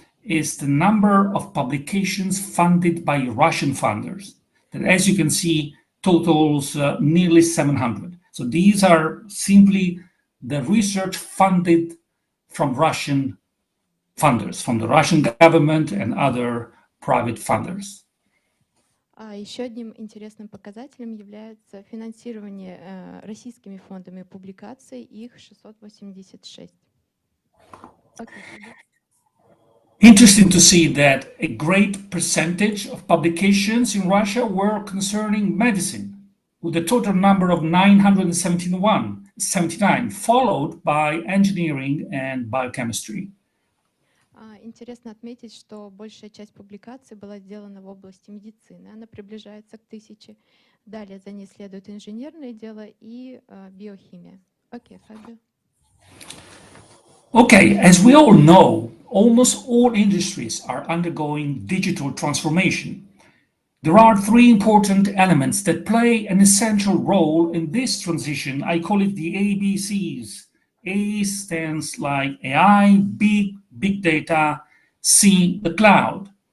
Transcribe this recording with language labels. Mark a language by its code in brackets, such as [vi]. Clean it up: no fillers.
[en] is the number of publications funded by Russian funders. That, as you can see, totals nearly 700. So these are simply the research funded from Russian funders, from the Russian government and other private funders. [ru] Еще одним интересным показателем является финансирование российскими фондами публикаций, их 686. [en] Interesting to see that a great percentage of publications in Russia were concerning medicine, with a total number of 979, followed by engineering and biochemistry. [ru] Интересно отметить, что большая часть публикаций была сделана в области медицины. Она приближается к 1000. Далее за ней следует инженерное дело и биохимия. Окей, Фабио. [en] Okay, as we all know, almost all industries are undergoing digital transformation. There are three important elements that play an essential role in this transition. I call it the ABCs. A stands like AI, big data, C, the cloud.